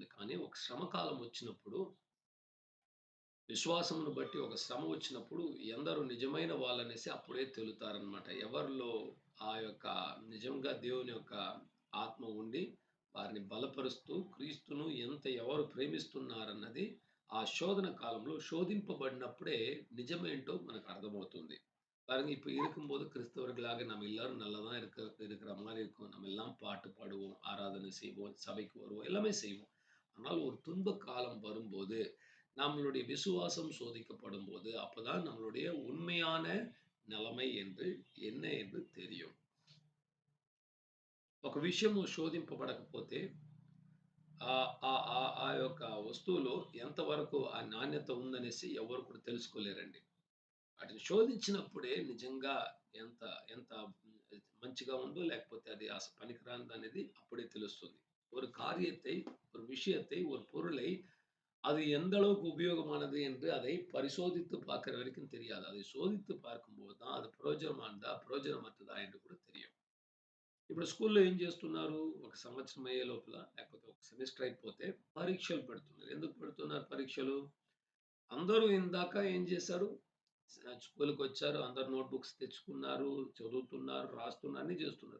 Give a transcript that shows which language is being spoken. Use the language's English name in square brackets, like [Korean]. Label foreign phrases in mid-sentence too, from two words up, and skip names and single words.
[Telugu] కానీ ఒక శ్రమకాలం వచ్చినప్పుడు, విశ్వాసమును బట్టి ఒక శ్రమ వచ్చినప్పుడు ఎందరూ నిజమైన వాళ్ళనేసి అప్పుడే తెలుతారనమాట. ఎవరిలో ఆ యొక్క నిజంగా దేవుని యొక్క ఆత్మ ఉండి వారిని బలపరుస్తూ క్రీస్తును ఎవరు ప్రేమిస్తున్నారన్నది ఆ శోధన కాలంలో శోధింపబడినప్పుడే నిజమేంటో మనకు అర్థమవుతుంది. [Tamil] பாருங்க, இப்ப இருக்கும்போது கிறிஸ்தவர்களாக நம்ம எல்லாரும் நல்லதா இருக்கிற மாதிரி இருக்கும். நம்ம எல்லாம் பாட்டு பாடுவோம், ஆராதனை செய்வோம், சபைக்கு வருவோம், எல்லாமே செய்வோம். ஆனால் ஒரு துன்ப காலம் வரும்போது, நம்மளுடைய விசுவாசம் சோதிக்கப்படும் போது, அப்பதான் நம்மளுடைய உண்மையான నిలமை என்ன என்று தெரியும். [Telugu] ఒక విషయము శోధింపబడకపోతే ఆ యొక్క వస్తువులో ఎంతవరకు ఆ నాణ్యత ఉందనేసి ఎవరు కూడా తెలుసుకోలేరండి. వాటిని శోధించినప్పుడే నిజంగా ఎంత ఎంత మంచిగా ఉందో లేకపోతే అది పనికిరానిది అనేది అప్పుడే తెలుస్తుంది. [Tamil] ஒரு காரியத்தை, ஒரு விஷயத்தை, ஒரு பொருளை அது எந்த அளவுக்கு உபயோகமானது என்று அதை பரிசோதித்து பார்க்கிற வரைக்கும் தெரியாது. அதை சோதித்து பார்க்கும்போது தான் அது பிரயோஜனமானதா பிரயோஜனமற்றதா என்று కూడా தெரியும். [Telugu] ఇప్పుడు స్కూల్లో ఏం చేస్తున్నారు, ఒక సంవత్సరం అయ్యే లోపల లేకపోతే ఒక సెమిస్టర్ అయిపోతే పరీక్షలు పెడుతున్నారు. ఎందుకు పెడుతున్నారు పరీక్షలు? అందరూ ఇందాక ఏం చేశారు, స్కూల్కి వచ్చారు, అందరు నోట్బుక్స్ తెచ్చుకున్నారు, చదువుతున్నారు, రాస్తున్నారు, అన్ని చేస్తున్నారు.